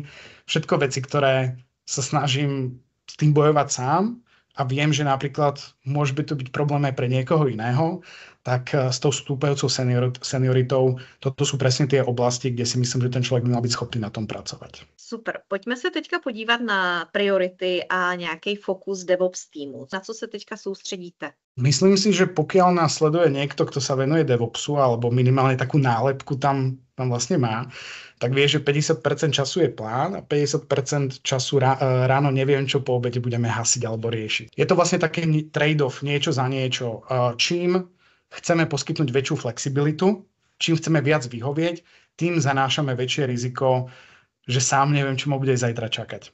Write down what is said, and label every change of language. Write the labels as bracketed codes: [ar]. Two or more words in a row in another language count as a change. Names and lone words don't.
[sk] Všetko veci, ktoré sa snažím s tým bojovať sám a viem, že napríklad môže by to byť problém aj pre niekoho iného, tak s tou stúpajúcou senioritou, toto sú presne tie oblasti, kde si myslím, že ten človek by mal byť schopný na tom pracovať. [cs] Super. Pojďme se teďka podívat na priority a nějaký fokus DevOps týmu. Na co se teďka soustředíte? [sk] Myslím si, že pokiaľ nás sleduje niekto, kto sa venuje DevOpsu, alebo minimálne takú nálepku tam vlastne má, tak vie, že 50% času je plán a 50% času ráno neviem, čo po obede budeme hasiť alebo riešiť. Je to vlastne taký trade-off, niečo za niečo. Čím chceme poskytnúť väčšiu flexibilitu, čím chceme viac vyhovieť, tým zanášame väčšie riziko, že sám neviem, čo ma bude zajtra čakať.